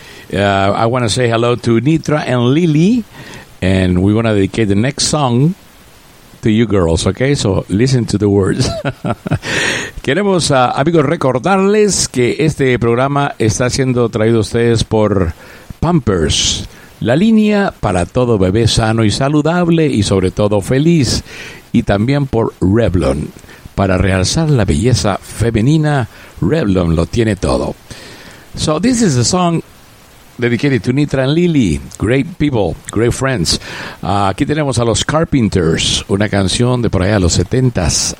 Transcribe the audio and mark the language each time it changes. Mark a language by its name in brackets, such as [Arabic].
[English] I want to say hello to Nitra and Lili. And we want to dedicate the next song to you girls, okay? So listen to the words. [Spanish] Queremos, amigos, recordarles que este programa está siendo traído a ustedes por Pampers, la línea para todo bebé sano y saludable y sobre todo feliz. Y también por Revlon, para realzar la belleza femenina. Revlon lo tiene todo. [English] So this is the song dedicated to Nitra and Lily, great people, great friends. [Spanish] Aquí tenemos a los Carpenters, una canción de por allá de los 70s.